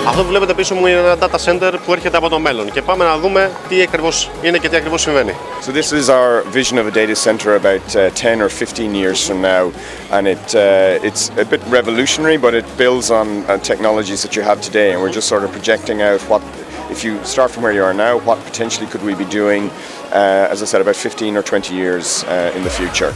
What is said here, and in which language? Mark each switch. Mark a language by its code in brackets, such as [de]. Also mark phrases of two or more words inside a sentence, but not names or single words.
[el] βλέπετε πίσω μου είναι ένα [en] data center [el] που έρχεται από το μέλλον και πάμε να δούμε τι ακριβώς είναι και τι ακριβώς συμβαίνει. [en] So this is our vision of a data center about 10 or 15 years from now, and it's a bit revolutionary, but it builds on technologies that you have today, and we're just sort of projecting out what, if you start from where you are now, what potentially could we be doing, as I said, about 15 or 20 years in the future.